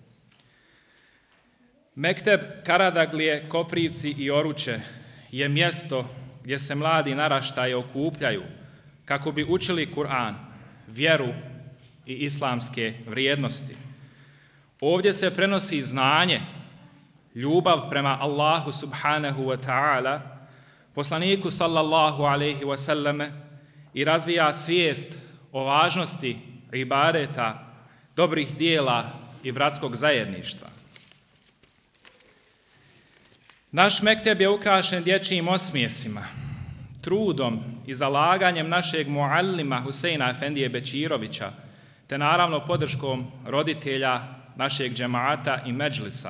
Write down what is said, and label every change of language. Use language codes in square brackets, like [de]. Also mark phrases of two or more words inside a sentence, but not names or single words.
[bs] Mekteb Karadaglije, Koprivci i Oruče je mjesto gdje se mladi naraštaji okupljaju kako bi učili Kur'an, vjeru i islamske vrijednosti. Ovdje se prenosi znanje, ljubav prema Allahu [ar] سبحانه وتعالى, [bs] poslaniku [ar] صلى الله عليه وسلم, [bs] i razvija svijest o važnosti ibadeta, dobrih dijela i bratskog zajedništva. Naš mekteb je ukrašen dječjim osmijesima, trudom i zalaganjem našeg muallima Huseina Efendije Bečirovića, te naravno podrškom roditelja našeg džemaata i medžlisa.